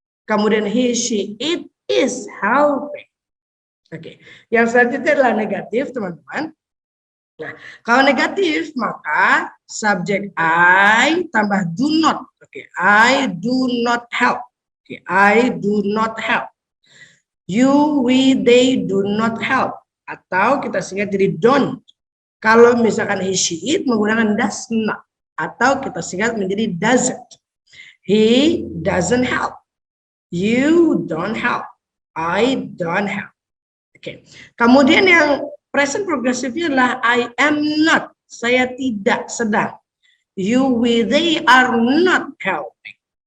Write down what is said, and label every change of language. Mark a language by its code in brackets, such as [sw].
[id] Kemudian [en] he, she, it is helping. [id] Oke, yang selanjutnya adalah negatif, teman-teman. Nah, kalau negatif maka subjek I tambah [en] do not. Oke, I do not help. Oke, I do not help. You, we, they do not help. [id] Atau kita singkat jadi [en] don't. [id] Kalau misalkan [en] he, she, it [id] menggunakan [en] does not. [id] Atau kita singkat menjadi doesn't. [en] He doesn't help. You don't help. I don't help. Oke. [id] Kemudian yang present progresifnya adalah [en] I am not. [id] Saya tidak sedang. [en] You, we, they are not helping.